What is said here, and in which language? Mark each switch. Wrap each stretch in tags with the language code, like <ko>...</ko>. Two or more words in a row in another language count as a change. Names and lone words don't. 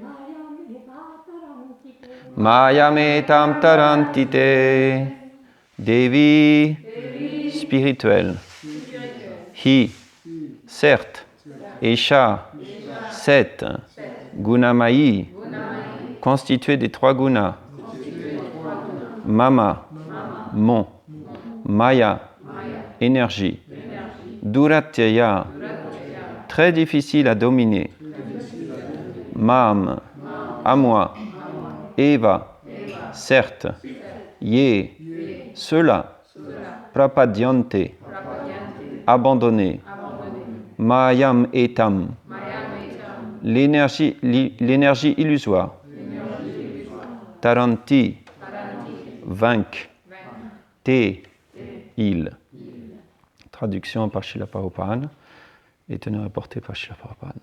<sa>मायामेतां तरन्ति ते.</sa> <fr>Devi spirituel. Hi, certes. Esha, 7.</fr> <sa>Gunamayi,</sa> <fr>constitué des 3 gunas. Mama, mon. Maya, énergie. Duratyaya, très difficile à dominer. Mam, à moi. Eva, certes. Ye, cela. Prapadyante, abandonné.</fr> <sa>मायाम् एताम्,</sa> <fr>l'énergie illusoire. Taranti, vaincre. Te, il. Traduction par Srila Prabhupada et tenue rapportée par Srila Prabhupada.</fr>